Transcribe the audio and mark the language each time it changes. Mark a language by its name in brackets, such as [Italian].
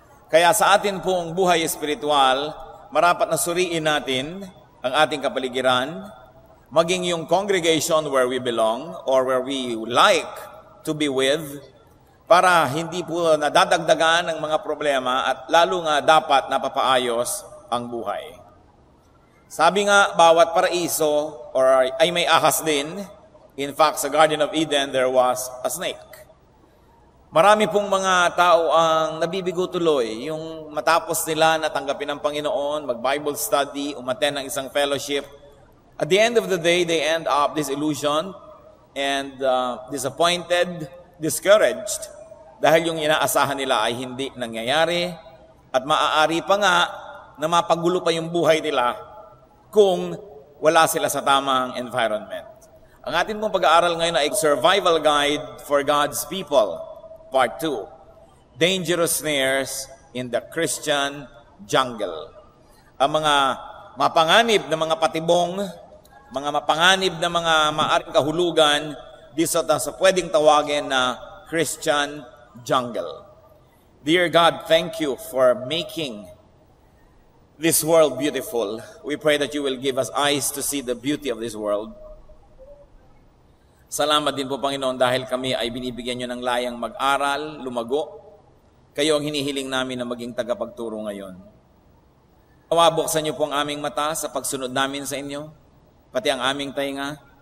[Filipino] Kaya sa atin pong buhay espiritual, marapat na suriin natin ang ating kapaligiran, maging yung congregation [English] where we belong or where we like to be with, [Filipino] para hindi po nadadagdagan ng mga problema at lalo nga dapat napapaayos ang buhay. Sabi nga, bawat paraiso or ay may ahas din. [English] In fact, sa Garden of Eden, there was a snake. [Filipino] Marami pong mga tao ang nabibigo tuloy, yung matapos nila na tanggapin ng Panginoon, mag-Bible study, umattend ng isang fellowship. [English] At the end of the day, they end up disillusioned and disappointed, discouraged, [Filipino] dahil yung inaasahan nila ay hindi nangyayari at maaari pa nga na mapagulo pa yung buhay nila kung wala sila sa tamang environment. Ang atin pong pag-aaral ngayon ay Survival Guide for God's People, Part 2, Dangerous Snares in the Christian Jungle. Ang mga mapanganib na mga patibong, mga mapanganib na mga maaring kahulugan, dito sa pwedeng tawagin na Christian jungle. [English] Dear God, thank you for making this world beautiful. We pray that you will give us eyes to see the beauty of this world. [Filipino] Salamat din po, Panginoon, dahil kami ay binibigyan nyo ng layang mag-aral, lumago. Kayo ang hinihiling namin na maging tagapagturo ngayon. Buksan niyo po ang aming mata sa pagsunod namin sa inyo, pati ang aming tainga.